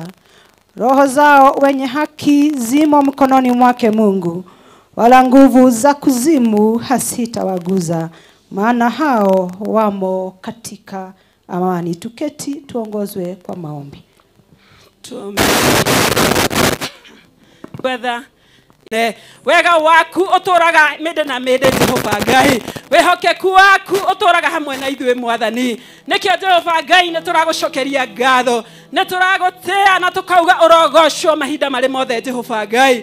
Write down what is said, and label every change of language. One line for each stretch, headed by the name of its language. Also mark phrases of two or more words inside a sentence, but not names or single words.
Swahili: Roho zao wenye haki zimo mkononi mwake Mungu, wala nguvu za kuzimu hasitawaguza, maana hao wamo katika amani. Tuketi tuongozwe kwa maombi. Tuombe.
Kikuyu: Brother, wega waku uturaga mede na mede Jehova Ngai, wehokeku waku uturaga hamwe na ithuĩ Mwathani. Nikio Jehova Ngai nĩ tũragũcokeria ngatho, nĩ tũragũtĩa na tũkauga ũrogocwo mahinda marĩ mothe Jehova Ngai.